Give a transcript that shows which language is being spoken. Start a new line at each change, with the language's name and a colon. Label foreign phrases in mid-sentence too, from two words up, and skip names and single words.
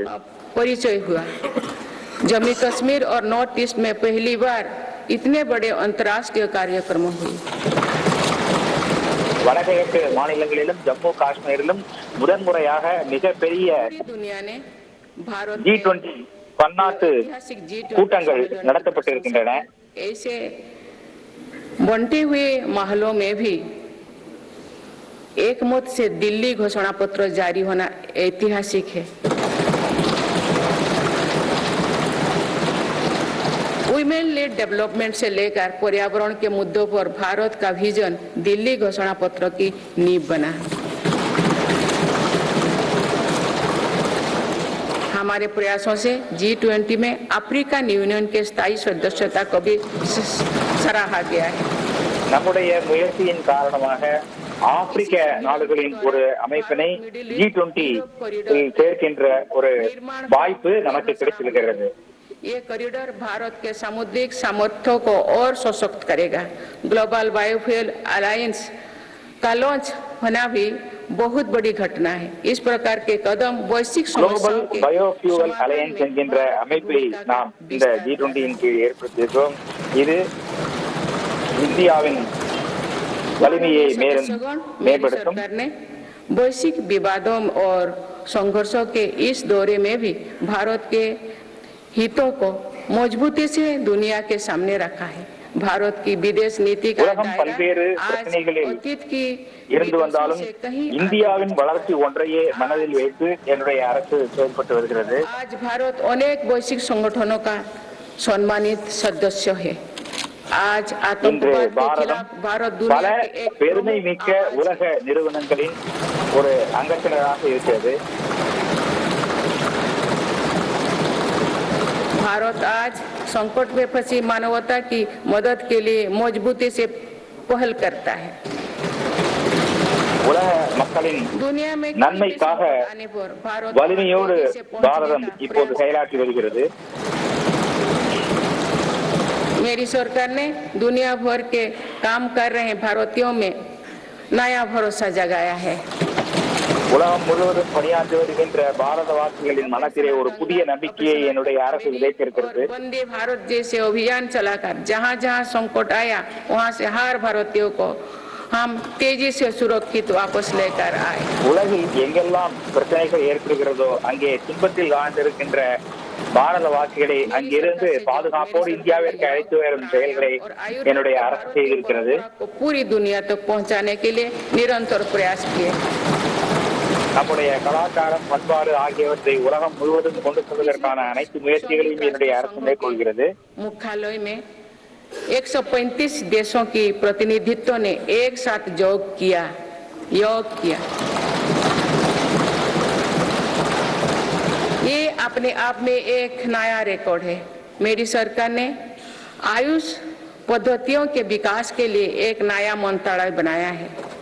Hindi: परिचय हुआ। जम्मू कश्मीर और नॉर्थ ईस्ट में पहली बार इतने बड़े अंतर्राष्ट्रीय कार्यक्रम हुए।
Tamil: வடகிழக்கு மாநிலங்களிலும் ஜம்மு காஷ்மீரிலும் முதன்முறையாக மிகப்பெரிய G20 பன்னாட்டு கூட்டங்கள் நடத்தப்பட்டிருக்கின்றன.
Hindi: ऐसे बंटे हुए महलों में भी एक मत से दिल्ली घोषणा पत्र जारी होना ऐतिहासिक है।
English: women led development
Hindi: से लेकर पर्यावरण के मुद्दों पर भारत का विजन दिल्ली घोषणा पत्र की नींव बना। हमारे प्रयासों से G20 में अफ्रीकन यूनियन के स्थायी सदस्यता को भी सराहा गया है।
Tamil: நம்முடைய முயற்சியின் காரணமாக ஆப்பிரிக்க நாடுகளின் ஒரு அமைப்பினை G20 சேர்க்கின்ற ஒரு வாய்ப்பு நமக்கு கிடைத்திருக்கிறது.
Hindi: ये कॉरिडोर भारत के सामुद्रिक सामर्थ्य को और सशक्त करेगा। ग्लोबल बायोफ्यूल अलायंस का लॉन्च होना भी बहुत बड़ी घटना है। इस प्रकार के कदम वैश्विक
Tamil: ग्लोबल बायोफ्यूल अलायंस என்கின்ற அமைப்பை நாம் இந்த G20 இன் கீழ் ஏற்படுத்தியிருக்கிறோம். இது இந்தியாவின் வலிமையை மேம்படுத்தும்.
Hindi: वैश्विक विवादों और संघर्षों के इस दौरे में भी भारत के हितों को मजबूती से दुनिया के सामने रखा है। भारत की विदेश नीति का
Tamil: பல்வேறு பிரச்சனைகளில் இருந்து வந்தாலும் இந்தியாவின் வளர்ச்சி ஒன்றையே மனதில் வைத்து என்னுடைய அரசு செயல்பட்டு வருகிறது.
Hindi: आज भारत अनेक वैश्विक संगठनों का सम्मानित सदस्य है। आज आतंकवाद के खिलाफ भारत दुनिया के एक
Tamil: பெருமை மிக்க உலக நிறுவனங்களின் ஒரு அங்கத்தினராக இருக்கிறது.
Hindi: भारत आज संकट में फंसी मानवता की मदद के लिए मजबूती से पहल करता है।
Tamil: உலக மக்களின்
Hindi: दुनिया में
Tamil: நன்மைக்காக வலிமையோடு பாரதம் இப்போது செயலாற்றி வருகிறது.
Hindi: मेरी सरकार ने दुनिया भर के काम कर रहे भारतीयों में नया भरोसा जगाया है।
Tamil: உலகம் முழுவதும் பணியாற்றி வருகின்ற பாரதவாசிகளின் மனத்திலே ஒரு புதிய நம்பிக்கையை என்னுடைய அரசு விதைத்திருக்கிறது.
Hindi: वंदे भारत जैसे अभियान चलाकर जहां जहां संकट आया वहां से हर भारतीयों को हम तेजी से सुरक्षित वापस लेकर आए.
Tamil: உலகில் எங்கெல்லாம் பிரச்சனைகள் ஏற்படுகிறதோ அங்கே துன்பத்தில் வாழ்ந்திருக்கின்ற பாரதவாசிகளை அங்கிருந்து பாதுகாப்போடு இந்தியாவிற்கு அழைத்து வரும் செயல்களை என்னுடைய அரசு செய்திருக்கிறது.
Hindi: पूरी दुनिया तक पहुंचाने के लिए निरंतर प्रयास किए.
Tamil: நம்முடைய கலாச்சாரம், பண்பாடு ஆகியவற்றை உலகம் முழுவதும் கொண்டு செல்வதற்கான அனைத்து முயற்சிகளையும் என்னுடைய அரசு மேற்கொள்கிறது.
Hindi: मुख्यालय में 135 देशों की प्रतिनिधित्व ने एक साथ योग किया. ये अपने आप में एक नया रिकॉर्ड है. मेरी सरकार ने आयुष पद्धतियों के विकास के लिए एक नया मंत्रालय बनाया है.